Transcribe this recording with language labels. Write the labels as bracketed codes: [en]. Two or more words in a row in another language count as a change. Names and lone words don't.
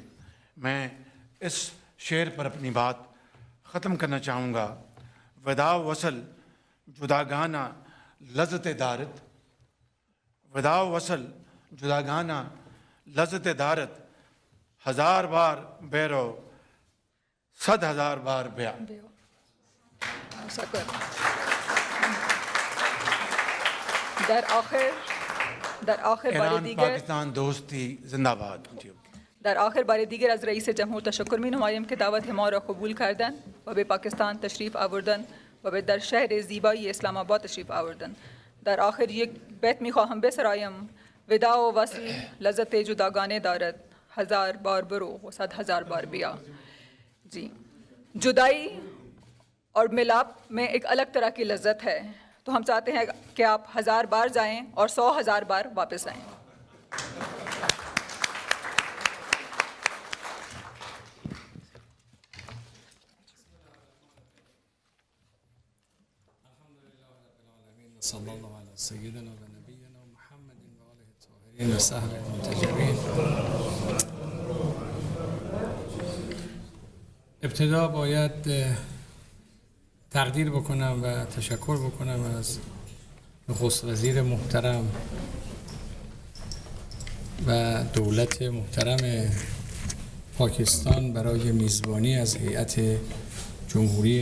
[hi] मैं इस शेर पर अपनी बात ख़त्म करना चाहूँगा। [fa] وداع وصل جداگانه لذت دارد، وداع وصل جداگانه لذت دارد، 1000 بار برو 100,000 بار بیا. در آخر بار دیگر [hi] पाकिस्तान दोस्ती जिंदाबाद। [fa] در آخر بار دیگر از رئیس جمهور تشکر می نمایم که دعوت ما را قبول کردند و به پاکستان تشریف آوردند و به در شهر زیبایی اسلام آباد تشریف آوردند. در آخر یک بیت می خواهم بسرایم: ودا و وصل لذت جداگانه دارد، 1000 بار برو و 100,000 بار بیا. [hi] जी, जुदाई और मिलाप में एक अलग तरह की लज्जत है, तो हम चाहते हैं कि आप 1000 बार जाएं और 100,000 बार वापस आएं। [ar] صلى الله على سيدنا ونبينا محمد وآله الطاهرين وصحبه المنتجبين. [fa] ابتدا باید تقدیر بکنم و تشکر بکنم از نخست وزیر محترم و دولت محترم پاکستان برای میزبانی از هیئت جمهوری